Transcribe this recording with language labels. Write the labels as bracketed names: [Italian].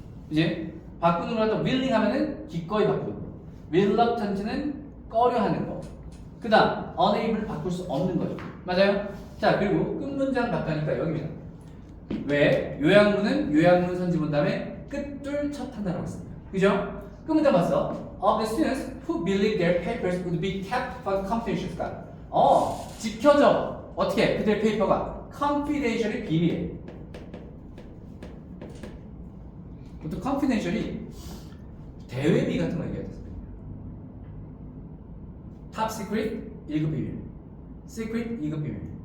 [Korean] 이제 바꾸는 거라도 willing 하면은 기꺼이 바꾸는 거. reluctant는 꺼려하는 거. 그 다음 unable을 바꿀 수 없는 거죠. 맞아요? 자, 그리고 끝 문장 바꾸니까 여기입니다. 왜? 요약문은 선지 본 다음에 끝둘 첫 단어라고 했습니다. 그죠? 끝 문장 봤어. [English] Of the students who believe their papers would be kept confidential. [Korean] 지켜져. 어떻게? 그들의 페이퍼가 confidential이 비밀이에요. 보통 confidential이 대외비 같은 거 얘기하죠. Top secret 1급 비밀, secret 2급 비밀.